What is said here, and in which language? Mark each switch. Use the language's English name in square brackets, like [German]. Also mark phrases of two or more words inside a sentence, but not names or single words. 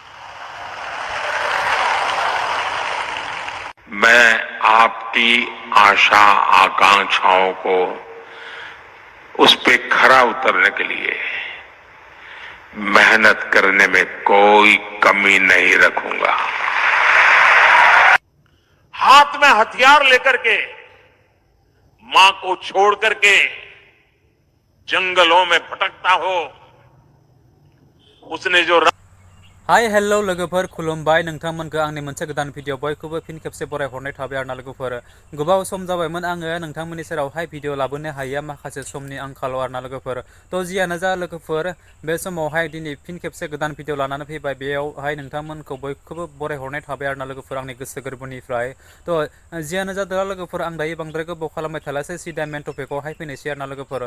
[Hindi] मैं आपकी आशा आकांक्षाओं को उस पे खरा उतरने के लिए मेहनत करने में कोई कमी नहीं रखूंगा। हाथ में हथियार लेकर के मां को छोड़ करके जंगलों में भटकता हो, उसने जो [English] hi hello [Bodo] लोगोफोर खुलुमबाय नोंथांमोनखौ आंनि मोनसे गोदान भिडिअ बयखौबो फिन खेबसे बरायहरनाय थाबाय आरोना लोगोफोर गोबाव सम जाबायमोन आङो नोंथांमोननि सेरावहाय भिडिअ लाबोनो हायैया माखासे समनि आंखालाव आरोना लोगोफोर थ' जियानो जा लोगोफोर बे समावहाय दिनै फिन खेबसे गोदान भिडिअ लानानै फैबाय बेयावहाय नोंथांमोनखौ बयखौबो बरायहरनाय थाबाय आरोना लोगोफोर आंनि गोसो गोरबोनिफ्राय थ' जियानो जादों लोगोफोर आं दायो बांद्राय गोबाव खालामबाय थालासै सिदा [English] main topicआवहाय [Bodo] फैनोसै आरोना लोगोफोर